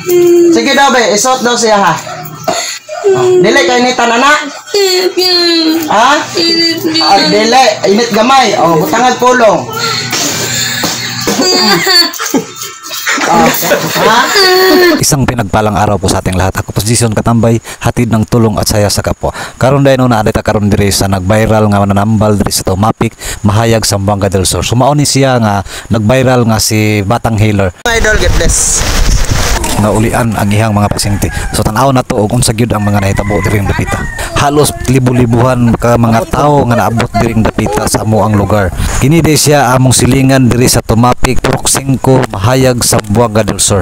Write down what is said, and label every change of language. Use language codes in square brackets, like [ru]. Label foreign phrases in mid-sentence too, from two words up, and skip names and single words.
[ceb] Sige daw be, isuot daw siya ha. Dili kay initan anak. Ha? Dili, init gamay. Butangag pulong. [tl] Isang pinagpalang araw po sa ating lahat. Ako po si Jason Katambay, hatid ng tulong at saya sa kapwa. [ceb] Karon dahil na adita karon diri sa nag-viral nga nanambal diri sa Tumapik, Mahayag, Zamboanga del Sur. Sumaon ni siya nga nag-viral nga si Batang Healer. Idol, [en] get this. [ceb] Nga ulian ang ihang mga pasyente. So tanaw na to og unsa gyud ang mga nahitabo diri ng dapita. Halos libu-libuhan ka mga tawo nga naabot diri ng dapita sa amoang lugar. Kini di siya among silingan diri sa Tumapik, Purok 5, Mahayag, Zamboanga del Sur.